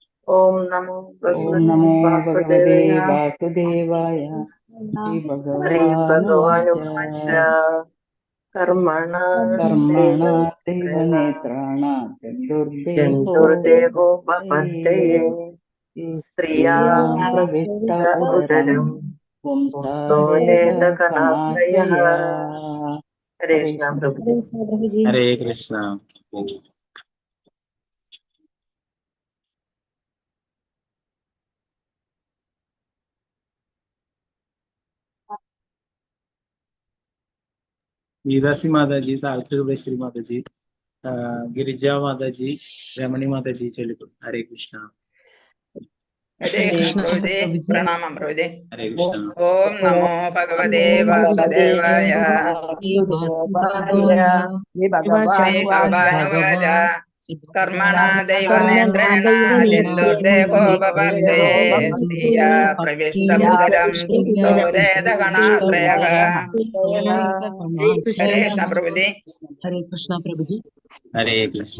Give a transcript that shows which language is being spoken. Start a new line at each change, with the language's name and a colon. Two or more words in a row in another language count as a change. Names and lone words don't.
Sanskrit: ഓം നമോ ഭഗവതേ വാസുദേവായ ശ്രീഭഗവാനുവാച കർമ്മണ ദൈവനേത്രാണ ചതുർദേവോപപത്തയേ സ്ത്രീയാ പ്രവിഷ്ട ഉദരം പുംസോദേതകണാശ്രയഃ.
Malayalam: ഹരേ കൃഷ്ണ പ്രഭുജി. ഹരേ കൃഷ്ണ.
Hindi: गीतासी माताजी, सावित्री माताजी, गिरिजा माताजी, रमणी माताजी चलिए. हरे कृष्णा. हरे कृष्ण प्रभुजी. प्रणाम प्रभुजी. हरे कृष्णा.
Sanskrit: ओम नमो भगवते वासुदेवाय. भगवानुवाच कर्मणा दैवनेत्रेण चतुर्देवोपपत्तये स्त्रिया प्रविष्टमुदरं पुंसोदेतगणाश्रयः.
Hindi: हरे कृष्ण प्रभुजी.
Malayalam: ഹരേ കൃഷ്ണ പ്രഭുജി. ഹരേ കൃഷ്ണ.